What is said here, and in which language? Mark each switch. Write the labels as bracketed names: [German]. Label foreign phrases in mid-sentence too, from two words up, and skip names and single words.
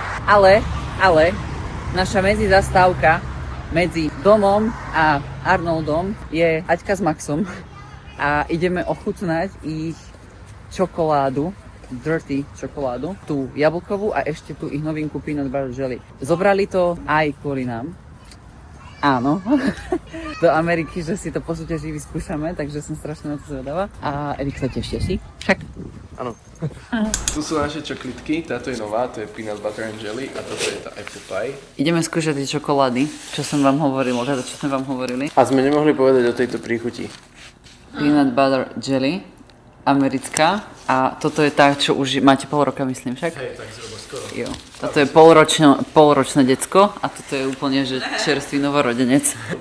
[Slovak] Ale naša medzizastávka medzi domom a Arnoldom je Aťka s Maxom a ideme ochutnať ich čokoládu, dirty čokoládu, tú jablkovú a ešte tú ich novinku [English] peanut butter jelly. [Slovak] Zobrali to aj kvôli nám. Áno, do Ameriky, že si to po súťaži vyskúšame, takže som strašne na to zvedavá. A Erik, sa tešíš si? Však. Áno. Tu sú naše čoklitky, táto je nová, to je [English] peanut butter and jelly [Slovak] a toto je tá [English] apple pie. [Slovak] Ideme skúšať tie čokolády, čo som vám hovorila, teda čo sme vám hovorili. A sme nemohli povedať o tejto príchuti. [English] Peanut butter jelly, americká. [Slovak] A toto je tá, čo už máte pol roka, myslím však? Hej, tak zhruba skoro. Jo. Toto je polročné decko a toto je úplne že čerstvý novorodenec.